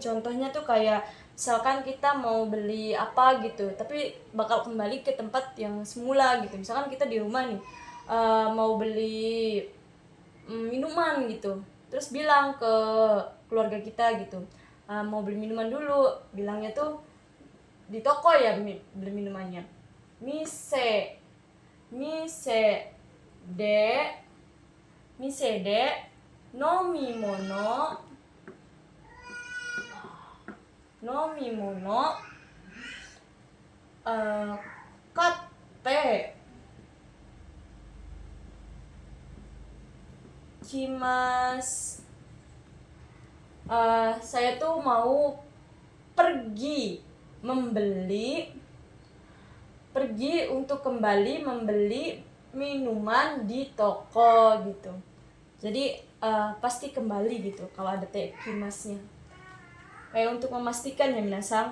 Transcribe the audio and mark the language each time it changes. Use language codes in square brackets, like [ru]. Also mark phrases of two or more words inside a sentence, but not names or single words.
[id] Contohnya tuh kayak misalkan kita mau beli apa gitu, tapi bakal kembali ke tempat yang semula gitu. Misalkan kita di rumah nih, mau beli minuman gitu, terus bilang ke keluarga kita gitu, mau beli minuman dulu, bilangnya tuh di toko ya beli minumannya, [ja] 店で 飲み物 買って 来ます. [id] Saya tuh mau pergi untuk kembali membeli minuman di toko gitu. Jadi pasti kembali gitu kalau ada tekimasnya, kayak untuk memastikan ya minasang.